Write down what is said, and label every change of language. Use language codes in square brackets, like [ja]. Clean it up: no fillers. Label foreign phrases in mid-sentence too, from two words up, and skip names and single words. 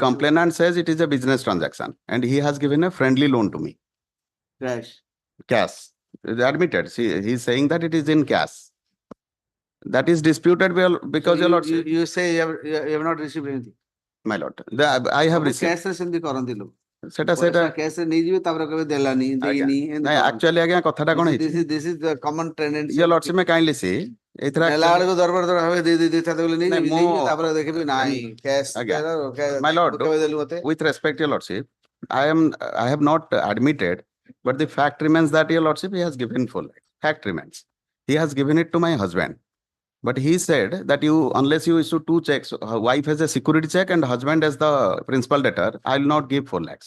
[en] complainant says it is a business transaction and he has given a friendly loan to me. Cash. Admitted. He is saying that it is in cash. That is disputed because your lordship. You say you have not received anything. My lord, I have received. Cash sendi [or] କରନ୍ତି ଲୋକ। ସେଟା cash ନେଇଯିବେ ତାପରେ କହିବେ ଦେଲାନି ଦେଇନି ଏମିତି ନାଇଁ actually ଆଜ୍ଞା କଥାଟା କଣ ହେଇଛି? [en] This is the common tendency. Your lordship may kindly see. [or] ଏଥିରେ ନେଲା ବେଳକୁ ଦରବାର ଭାବେ ଦେଇ ତାପରେ ନେଇଯିବେ ତାପରେ ଦେଖିବେ ନାଇଁ cash [en] My lord, with respect, your lordship, I have not admitted, but the fact remains that your lordship, he has given full. Fact remains. He has given it to my husband. But he said that unless you issue 2 checks, wife has a security check and husband as the principal debtor, I will not give 4 lakhs.